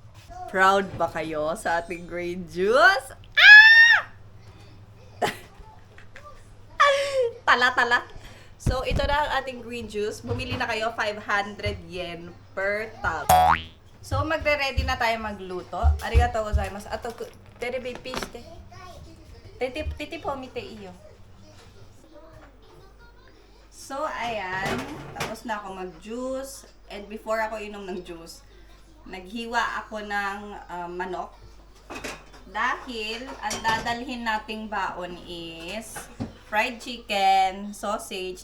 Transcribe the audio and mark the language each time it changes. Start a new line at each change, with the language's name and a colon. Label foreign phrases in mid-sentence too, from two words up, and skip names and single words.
Filipino: Proud ba kayo sa ating
English: green juice?
Filipino: Ah! Tala-tala. So, ito na ang ating
English: green juice.
Filipino: Bumili na kayo 500
English: yen per tub.
Filipino: So, magre-ready na tayo magluto.
Japanese: ありがとうございます. Ato, terebe piste. Titi po mite iyo.
Filipino: So, ayan. Tapos na ako mag-juice.
English: And before
Filipino: ako inom ng juice, naghiwa ako ng manok. Dahil, ang dadalhin nating baon is
English: fried chicken,
Filipino: sausage.